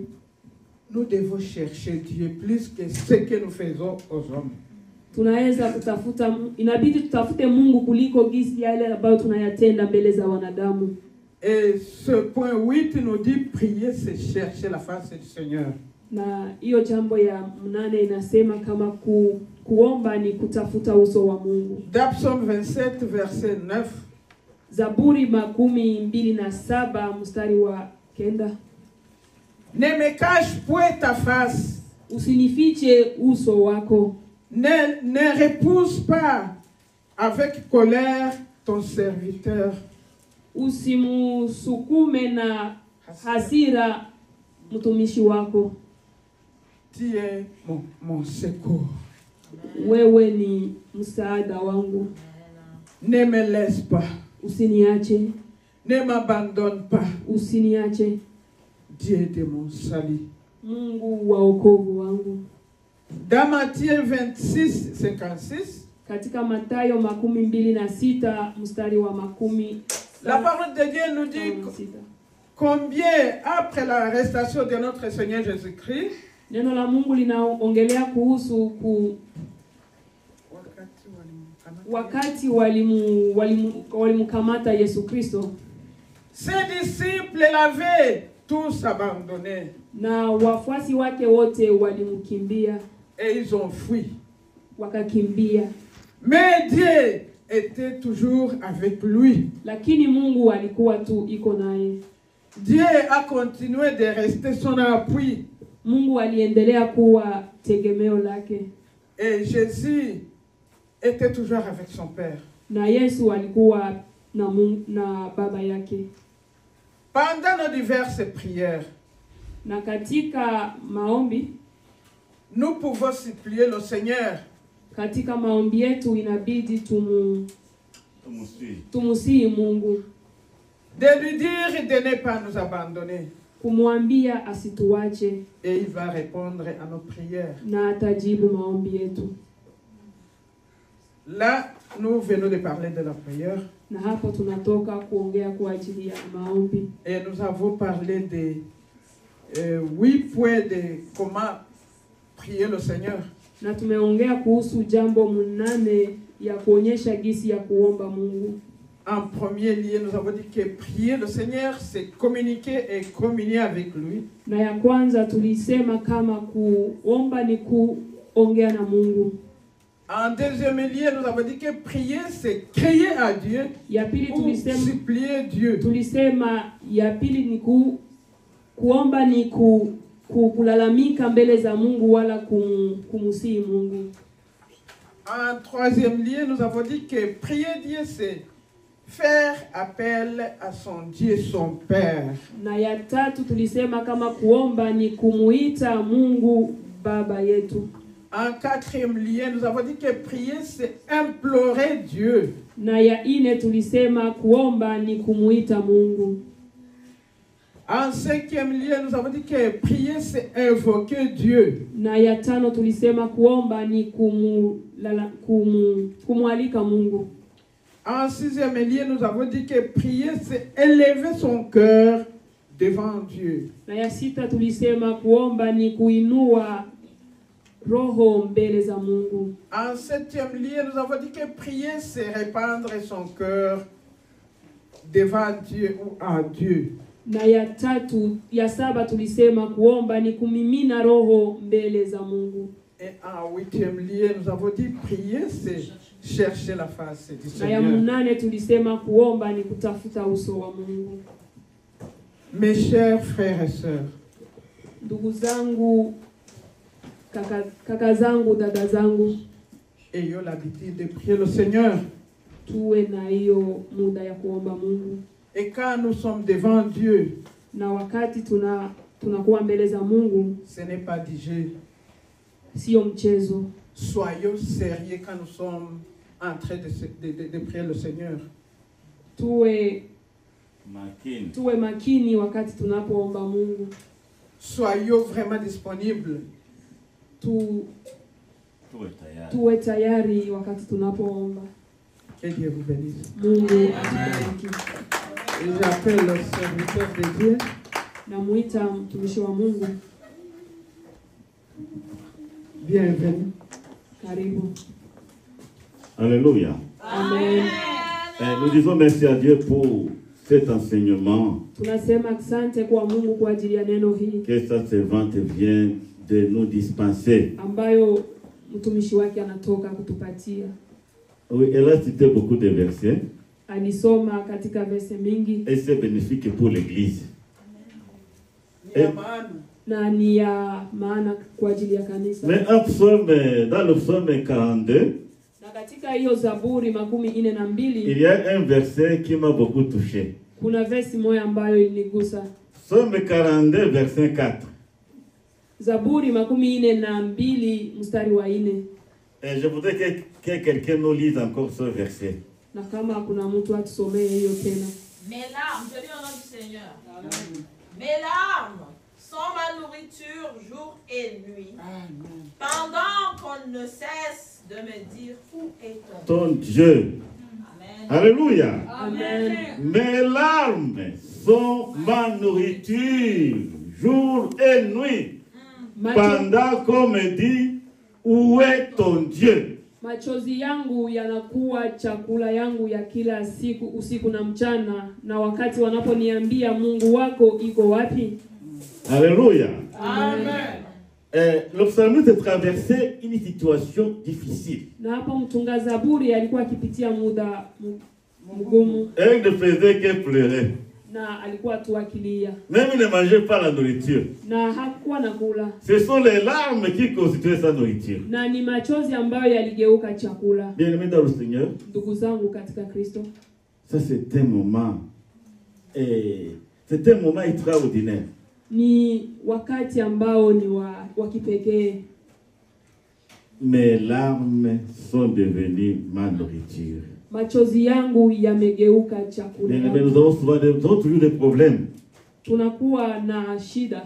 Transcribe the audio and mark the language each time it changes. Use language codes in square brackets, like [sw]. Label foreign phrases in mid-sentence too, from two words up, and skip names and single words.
[fr] Nous devons chercher Dieu plus que ce que nous faisons aux hommes. [sw] Tunaweza kutafuta, inabidi tutafute Mungu kuliko gisi yale ambayo tunayatenda mbele za wanadamu. [fr] Et ce point 8 nous dit prier c'est chercher la face du Seigneur. [sw] Na hiyo jambo ya 8 inasema kama kuomba ni kutafuta uso wa Mungu. [fr] Psaume 27 verset 9. [sw] Zaburi 27 mstari wa 9. [fr] Ne me cache point ta face. [sw] Usinifiche uso wako. [fr] Ne repousse pas avec colère ton serviteur. [sw] Usimusukume na hasira mtumishi wako. [fr] Tu es mon secours. [sw] Wewe ni msaada wangu. [fr] Ne me laisse pas. [sw] Usiniache. [fr] Ne m'abandonne pas. [sw] Usiniache. [fr] Dieu de mon salut. [sw] Mungu wa wokovu wangu. [fr] Dans Matthieu 26:56. [sw] Katika Mathayo 26 mstari wa 10. [fr] La parole de Dieu nous dit combien après l'arrestation de notre Seigneur Jésus-Christ. [sw] Neno la Mungu linaongelea kuhusu wakati walimkamata Yesu Kristo. [fr] Ses disciples l'avaient tous abandonné. [sw] Na wafuasi wake wote walimkimbia. [fr] Et ils ont fui. [sw] Wakakimbia. [fr] Mais Dieu était toujours avec lui. [sw] Lakini Mungu alikuwa tu iko naye. [fr] Dieu a continué de rester son appui. [sw] Mungu aliendelea kuwa tegemeo lake. [fr] Et Jésus était toujours avec son Père. [sw] Na Yesu alikuwa na baba yake. [fr] Pendant nos diverses prières, [sw] na katika maombi, [fr] nous pouvons supplier le Seigneur. [sw] Katika maombi yetu inabidi tumusihi Mungu. [fr] De lui dire de ne pas nous abandonner. [sw] Kumwambia asituache. [fr] Et il va répondre à nos prières. [sw] Na atajibu maombi yetu. [fr] Là, nous venons de parler de la prière. [sw] Na hapo tunatoka kuongea kwa ajili ya maombi. [fr] Et nous avons parlé de 8 points de comment prier le Seigneur. [sw] Na tumeongea kuhusu jambo 8 ya kuonyesha gisi ya kuomba Mungu. [fr] En premier lieu, nous avons dit que prier le Seigneur, c'est communiquer et communier avec lui. [sw] Na ya kwanza tulisema kama kuomba ni kuongea na Mungu. [fr] En deuxième lieu, nous avons dit que prier, c'est crier à Dieu ou supplier Dieu. [sw] Tulisema ya pili ni kuomba ni kulalamika mbele za Mungu wala kumusihi Mungu. [fr] En troisième lieu, nous avons dit que prier Dieu, c'est faire appel à son Dieu, son Père. [sw] Na ya tatu tulisema kama kuomba ni kumuita Mungu Baba yetu. [fr] En quatrième lieu, nous avons dit que prier, c'est implorer Dieu. [sw] Na ya 4 tulisema kuomba ni kumuita Mungu. [fr] En cinquième lieu, nous avons dit que prier, c'est invoquer Dieu. [sw] Na ya 5 tulisema kuomba ni kumwalika Mungu. [fr] En sixième lieu, nous avons dit que prier, c'est élever son cœur devant Dieu. [sw] Na ya 6 tulisema kuomba ni kuinua roho mbele za Mungu. [fr] En septième lieu, nous avons dit que prier, c'est répandre son cœur devant Dieu ou à Dieu. [sw] Na ya 7 tulisema kuomba ni kumimina roho mbele za Mungu. [fr] Et en huitième lieu, nous avons dit prier, c'est chercher la face du Seigneur. [sw] Na ya 8 tulisema kuomba ni kutafuta uso wa Mungu. [fr] Mes chers frères et sœurs, [sw] ndugu zangu, kaka zangu, dada zangu, [fr] ayons l'habitude de prier le Seigneur. [sw] Tuwe na hiyo muda ya kuomba Mungu. [fr] Et quand nous sommes devant Dieu, [sw] na wakati tunakuwa mbele za Mungu, [fr] ce n'est pas du jeu. [sw] Sio mchezo. [fr] Soyons sérieux quand nous sommes en train de prier le Seigneur. [sw] tuwe makini wakati tunapoomba Mungu. [fr] Soyons vraiment disponibles. [sw] Tuwe tayari wakati tunapoomba. [fr] Que Dieu vous bénisse. [sw] Mungu atubariki. [fr] J'appelle le serviteur de Dieu. [sw] Namuita mtumishi wa Mungu. [fr] Bienvenue. [sw] Karibu. [fr] Alléluia. [sw] Amen. [fr] Nous disons merci à Dieu pour cet enseignement. [sw] Tunasema asante kwa Mungu kwa ajili ya neno hili. [fr] Que sa servante vient de nous dispenser. [sw] Ambayo mtumishi wake anatoka kutupatia. [fr] Oui, elle a cité beaucoup de versets. [sw] Alisoma katika verse mingi. [fr] Et c'est bénéfique pour l'Église. [sw] Na ni ya maana kwa ajili ya kanisa. [fr] Mais dans le psaume 42, [sw] na katika hiyo Zaburi 42, [fr] il y a un verset qui m'a beaucoup touché. [sw] Kuna verse moja ambayo ilinigusa. [fr] Psaume 42 verset 4. [sw] Zaburi 42 mstari wa 4. [fr] Et je voudrais que quelqu'un nous lise encore ce verset. [sw] Na kama kuna mtu atusomee hiyo tena. [fr] Mes larmes, je lis au nom du Seigneur. Amen. Mes larmes sont ma nourriture jour et nuit. Amen. Pendant qu'on ne cesse de me dire où est ton Dieu. Amen. Alléluia. Amen. Mes larmes sont ma nourriture jour et nuit. Pendant qu'on me dit où est ton Dieu. [sw] Machozi yangu yanakuwa chakula yangu ya kila siku usiku na mchana, na wakati wanaponiambia Mungu wako iko wapi? [fr] Alléluia. Amen. Le psalmiste traversait une situation difficile. [sw] Na hapo mtunga Zaburi alikuwa akipitia muda mgumu. [fr] Elle ne faisait que pleurer. [sw] Na alikuwa tu akilia. [fr] Même il ne mangeait pas la nourriture. [sw] Na hakuwa nakula. [fr] Ce sont les larmes qui constituaient sa nourriture. [sw] Na ni machozi ambayo yaligeuka chakula. [fr] Bien-aimés dans le Seigneur, [sw] ndugu zangu katika Kristo, [fr] ça c'est un moment c'est un moment extraordinaire. [sw] Ni wakati ambao ni wa kipekee. [fr] Mes larmes sont devenues ma nourriture. [sw] Machozi yangu yamegeuka chakula. [fr] Mais nous avons toujours des problèmes. [sw] Tunakuwa na shida.